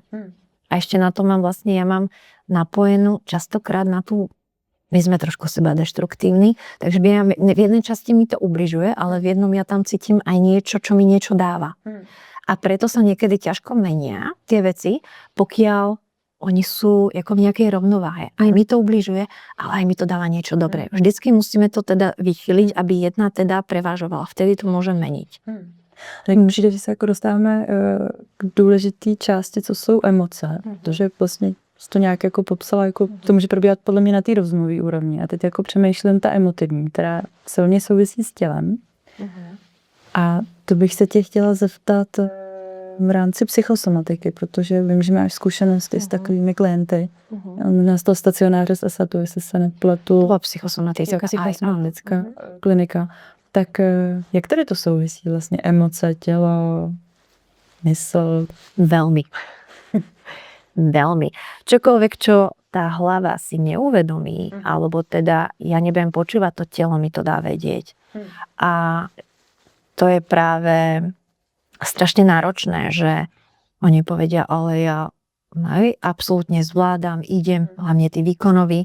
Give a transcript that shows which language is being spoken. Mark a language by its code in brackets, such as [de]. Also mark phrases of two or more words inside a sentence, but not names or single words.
[sk] A ešte na to mám vlastne, ja mám napojenú častokrát na tú, my sme trošku seba deštruktívni, takže v jednej časti mi to ubližuje, ale v jednom ja tam cítim aj niečo, čo mi niečo dáva. A preto sa niekedy ťažko menia tie veci, pokiaľ oni sú ako v nejakej rovnováhe. Aj mi to ubližuje, ale aj mi to dáva niečo dobré. Vždycky musíme to teda vychyliť, aby jedna teda prevážovala. Vtedy to môže meniť. [cs] Tak přijde, že se jako dostáváme k důležité části, co jsou emoce. Protože vlastně to nějak jako popsala, jako to může probíhat podle mě na té rozumové úrovni. A teď jako přemýšlím ta emotivní, která silně souvisí s tělem. A to bych se tě chtěla zeptat v rámci psychosomatiky, protože vím, že máš zkušenosti s takovými klienty. Možná z toho stacionáře z ESATu, jestli se nepletu. Byla psychosomatická klinika. Tak jak tady to souvisí vlastně emoce, tělo, mysl? [sk] Veľmi. Veľmi. Čokoľvek, čo tá hlava si neuvedomí, alebo teda ja nebudem počúvať, to telo mi to dá vedieť. A to je práve strašne náročné, že oni povedia, ale ja absolútne zvládam, idem, hlavne tí výkonoví.